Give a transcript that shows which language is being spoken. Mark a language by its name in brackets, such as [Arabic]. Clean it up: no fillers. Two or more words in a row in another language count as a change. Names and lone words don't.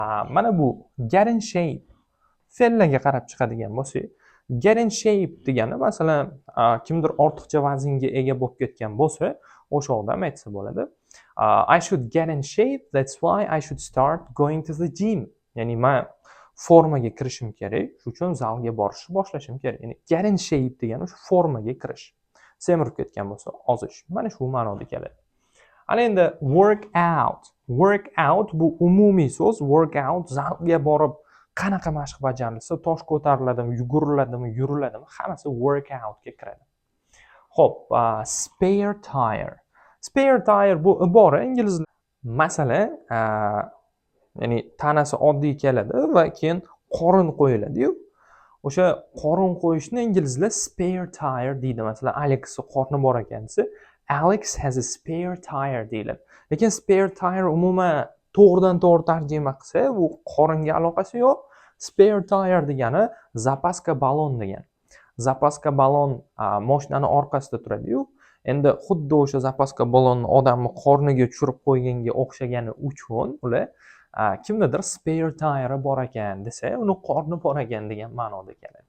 [Uzbek] Mana bu [English] get in shape [Uzbek] fe'llarga qarab chiqadigan bo'lsak, [English] get in shape [Uzbek] degani masalan kimdir ortiqcha vaznga ega bo'lib ketgan bo'lsa, o'sha odam aytsa bo'ladi. [English] I should get in shape, that's why I should start going to the gym. [Uzbek] Ya'ni men formaga kirishim kerak, shuning uchun zalga borishni boshlashim kerak. Ya'ni [English] get in shape [Uzbek] degani o'sha formaga kirish. Semirib ketgan bo'lsa, ozish. Mana shu ma'noda keladi. Ana endi [English] work out. Work out [Uzbek] bu umumiy so'z. [English] Work out [Uzbek] zalga borib qanaqa mashq bajarilsa, tosh ko'tariladimi, yuguriladimi, yuriladimi, hammasi work outga kiradi. Xo'p, [English] spare tire. Spare tire [Uzbek] bu ibora inglizda. Masalan, ya'ni tanasi oddiy keladi va keyin qorin qo'yiladi-yu. O'sha qorin qo'yishni inglizlar [English] spare tire [Uzbek] deydi. Masalan, Alexning qorni bor ekan desa, [English] Alex has a spare tire deyiladi. [Uzbek] Lekin [English] spare tire [Uzbek] umuman to'g'ridan-to'g'ri tarjima qilsa, bu qoringa aloqasi yo'q. [English] Spare tire [Uzbek] degani zapaska balon degani. Zapaska balon mashinani orqasida turadi-yu. Endi xuddi o'sha zapaska balonni odamni qorniga tushirib qo'yganga o'xshagani uchun ular kimdadir [English] spare tire [Uzbek] bor ekan desa, uni qorni bor ekan degan ma'noda keladi.